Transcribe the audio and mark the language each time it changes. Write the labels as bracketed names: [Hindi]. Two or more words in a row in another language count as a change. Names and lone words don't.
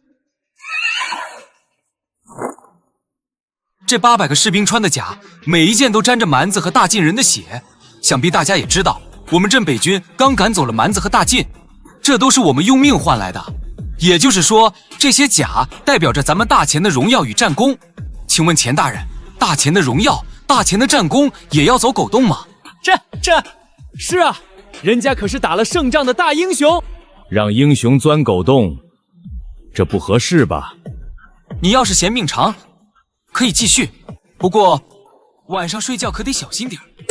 [Chinese] 這800個士兵穿的甲，每一件都沾着蠻子和大晉人的血。想必大家也知道，我們镇北軍剛趕走了蠻子和大晉，這都是我們用命換來的。也就是說，這些甲代表着咱們大錢的榮耀與戰功。請問錢大人，大錢的榮耀、大錢的戰功也要走狗洞嗎？是啊，人家可是打了勝仗的大英雄。讓英雄鑽狗洞，這不合適吧？你要是嫌命長，可以繼續，不過晚上睡覺可得小心點。